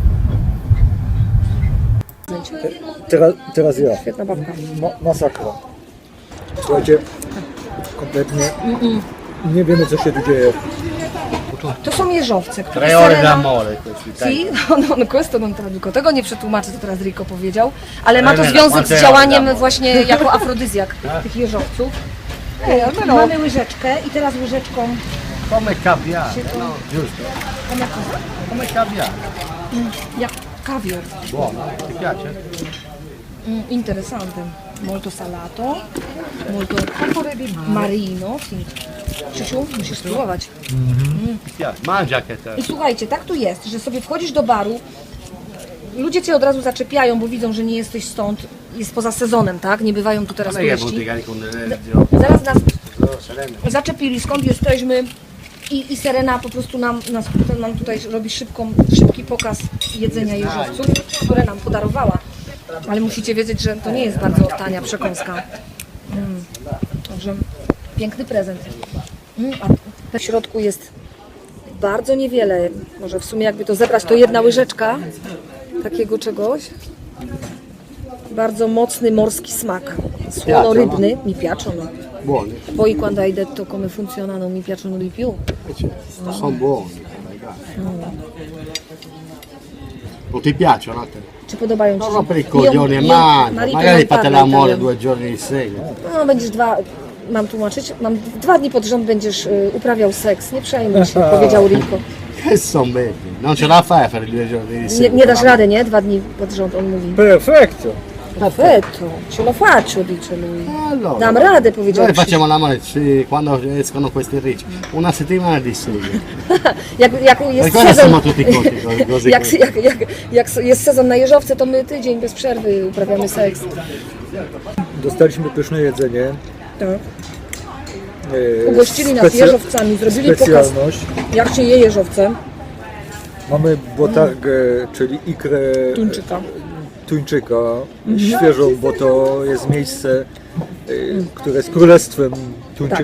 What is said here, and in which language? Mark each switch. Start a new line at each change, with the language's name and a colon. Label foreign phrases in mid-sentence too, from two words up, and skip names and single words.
Polish: Teraz ja. Świetna babka. Masakra. Słuchajcie, kompletnie nie wiemy, co się tu dzieje. To są jeżowce, które
Italian: 3 ore d'amore questi. Sì, no, questo non traduco.
Polish: Tego nie przetłumaczę, co teraz Rico powiedział, ale ma to Nie, no, związek z
Italian: quante
Polish: działaniem
Italian: ore d'amore.
Polish: właśnie jako afrodyzjak tych jeżowców. Mamy łyżeczkę i teraz łyżeczką
Italian: Come caviale, no? Giusto? Come caviale.
Polish: jak kawior.
Italian: Buono, ti piace? Interessante. Molto salato, molto marino. Sì.
Polish: Krzysiu, musisz spróbować.
Italian: Ti piace? Mangia che te.
Polish: I słuchajcie, tak tu jest, że sobie wchodzisz do baru, ludzie cię od razu zaczepiają, bo widzą, że nie jesteś stąd, jest poza sezonem, tak? Nie bywają tu teraz
Italian: Non è che
Polish: turyści.
Italian: bottega con Nerezio.
Polish: Zaraz nas Serena. zaczepili, skąd jesteśmy i Serena po prostu nam tutaj robi szybki pokaz jedzenia jeżowców, które nam podarowała. Ale musicie wiedzieć, że to nie jest bardzo tania przekąska. Także piękny prezent. A w środku jest bardzo niewiele, może w sumie jakby to zebrać, to jedna łyżeczka takiego czegoś. Bardzo mocny morski smak, słono-rybny,
Italian: mi piacciono. Buoni. Poi quando hai detto come funzionano mi piacciono di più. Sono buoni. Non ti piacciono a te?
Polish: Czy podobają Ci
Italian: Non
Polish: się?
Italian: rompere i coglioni e mangia. Marito Magari non fate parla l'amore italiano. 2 giorni di seguito.
Polish: No będziesz mam tłumaczyć? 2 dni pod rząd będziesz uprawiał seks, nie przejmuj się, powiedział Rico.
Italian: Che son belli. Non ce la fai a fare 2 giorni di
Polish: Nie,
Italian: seguito.
Polish: nie dasz rady, nie? 2 dni pod rząd, on mówi. Perfekto!
Italian: Perfetto, ce lo faccio, dice lui. Allora,
Polish: Dam radę, powiedział
Italian: noi
Polish: Krzysiu.
Italian: facciamo l'amore quando escono questi ricci. Una settimana di seguito.
Polish: Jak jest
Italian: Per cosa siamo
Polish: sezon,
Italian: tutti così?
Polish: jak jest sezon na jeżowce, to my tydzień bez przerwy uprawiamy seks. Dostaliśmy pyszne jedzenie. Tak. Ugościli nas jeżowcami, zrobili pokaz, specjalność. jak się je jeżowce. Mamy botargę, czyli ikrę tuńczyka, świeżą, bo to jest miejsce, które jest królestwem tuńczyka,